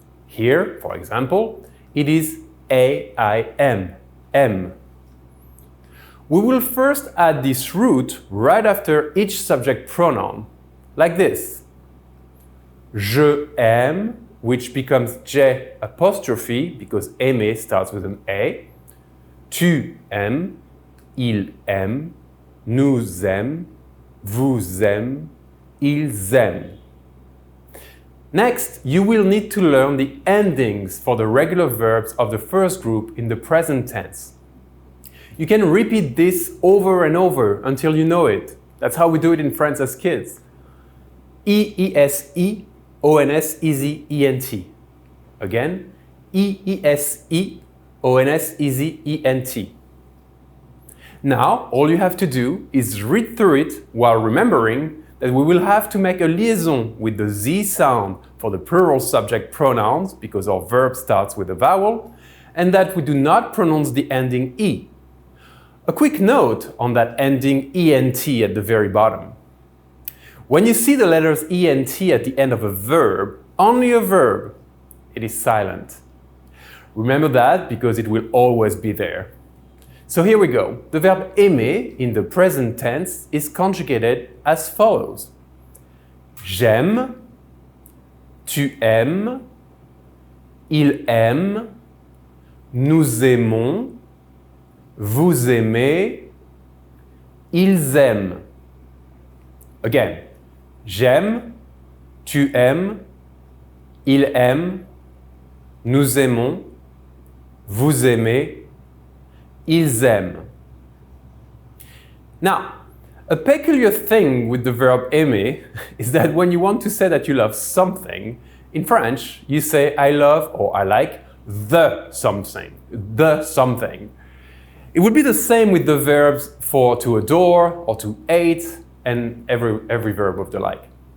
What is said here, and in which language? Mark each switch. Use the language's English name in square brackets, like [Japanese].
[English] Here, for example, it is AIM, M. We will first add this root right after each subject pronoun, like this. [French] Je aime, [English] which becomes J apostrophe because aimer starts with an A. [French] Tu aimes, il aime, nous aime, vous aime, ils aiment. [English] Next, you will need to learn the endings for the regular verbs of the first group in the present tense. You can repeat this over and over until you know it. That's how we do it in France as kids. E-E-S-E, O-N-S-E-Z-E-N-T. Again, E-E-S-E, O-N-S-E-Z-E-N-T. Now, all you have to do is read through it while remembering that we will have to make a liaison with the Z sound for the plural subject pronouns because our verb starts with a vowel, and that we do not pronounce the ending E. A quick note on that ending ENT at the very bottom. When you see the letters ENT at the end of a verb, only a verb, it is silent. Remember that because it will always be there. So here we go. The verb aimer in the present tense is conjugated as follows. [French] J'aime, tu aimes, il aime, nous aimons, vous aimez, ils aiment. [English] Again, [French] j'aime, tu aimes, il aime, nous aimons, vous aimez, ils aiment. [English] Now, a peculiar thing with the verb aimer is that when you want to say that you love something, in French, you say I love or I like the something, the something. It would be the same with the verbs for to adore or to hate and every verb of the like.